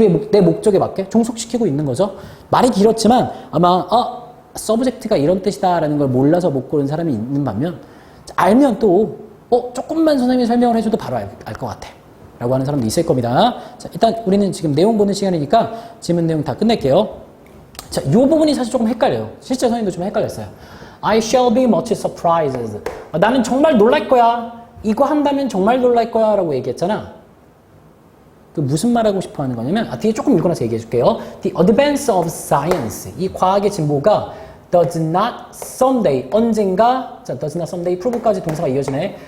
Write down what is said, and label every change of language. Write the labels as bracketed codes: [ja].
[ko] 내 목적에 맞게 종속시키고 있는 거죠. 말이 길었지만 아마 서브젝트가 이런 뜻이다라는 걸 몰라서 못 고른 사람이 있는 반면, 알면 또 조금만 선생님이 설명을 해줘도 바로 알 것 같아 라고 하는 사람도 있을 겁니다. 자, 일단 우리는 지금 내용 보는 시간이니까 지문 내용 다 끝낼게요. 자, 이 부분이 사실 조금 헷갈려요. 실제 선생님도 좀 헷갈렸어요. [en] I shall be much surprised. [ko] 나는 정말 놀랄 거야. 이거 한다면 정말 놀랄 거야 라고 얘기했잖아. 그 무슨 말 하고 싶어 하는 거냐면, 뒤에 조금 읽어놔서 얘기해 줄게요. [en] The advance of science. [ko] 이 과학의 진보가 [en] does not someday, [ko] 언젠가, 자, [en] does not someday, prove까지 [ko] 동사가 이어지네.